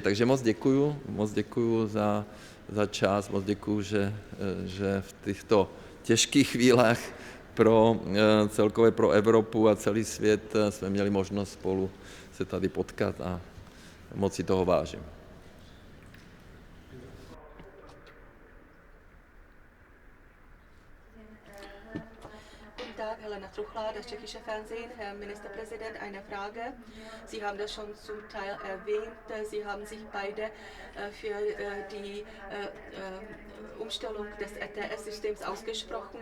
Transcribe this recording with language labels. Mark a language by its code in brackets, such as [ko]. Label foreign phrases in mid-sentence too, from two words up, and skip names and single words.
[cs] Takže moc děkuju za čas, moc děkuju, že v těchto těžkých chvílech celkově pro Evropu a celý svět jsme měli možnost spolu se tady potkat a moc si toho vážím. [de] Tag, Helena Truchla, das tschechische Fernsehen. Herr Ministerpräsident, eine Frage. Sie haben das schon zum Teil erwähnt. Sie haben sich beide für die Umstellung des ETS-Systems ausgesprochen.